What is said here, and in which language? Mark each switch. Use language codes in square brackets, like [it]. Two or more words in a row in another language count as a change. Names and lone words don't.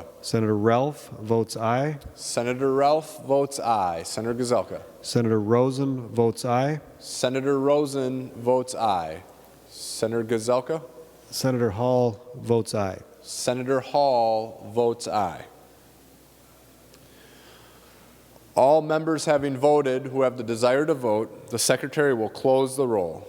[en] Senator Ralph votes aye. Senator Ralph votes aye. Senator Gazelka. Senator Rosen votes aye. Senator Rosen votes aye. Senator Gazelka. Senator Hall votes aye. Senator Hall votes aye. All members having voted who have the desire to vote, the Secretary will close the roll.